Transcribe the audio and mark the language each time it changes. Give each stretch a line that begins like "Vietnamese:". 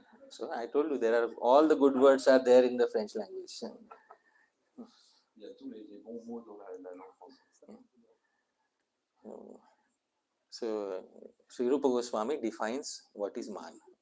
English: So I told you there are all the good words are there in the French language.
French: Il y a tous les bons mots dans la langue française.
English: So Sri Rupa Goswami defines what is man.